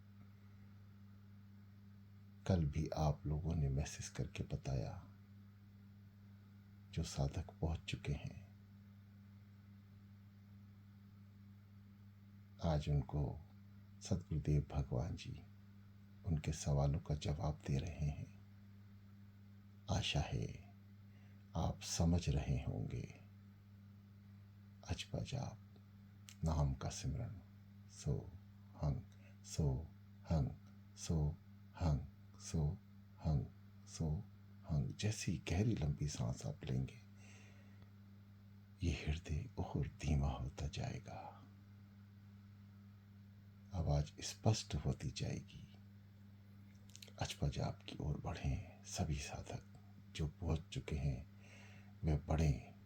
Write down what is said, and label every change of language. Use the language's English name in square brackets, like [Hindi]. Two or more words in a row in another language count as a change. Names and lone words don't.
[Hindi] कल भी आप लोगों ने मैसेज करके बताया, जो साधक पहुंच चुके हैं आज उनको सदगुरुदेव भगवान जी उनके सवालों का जवाब दे रहे हैं। आशा है आप समझ रहे होंगे। अजपा जाप, नाम का सिमरन, [Sanskrit] सो हंग, सो हंग, सो हंग, सो हंग, सो हंग। [Hindi] जैसी गहरी लंबी सांस आप लेंगे, ये हृदय और धीमा होता जाएगा, आवाज स्पष्ट होती जाएगी। अजपा जाप की ओर बढ़ें। सभी साधक जो पहुंच चुके हैं वे बढ़ें।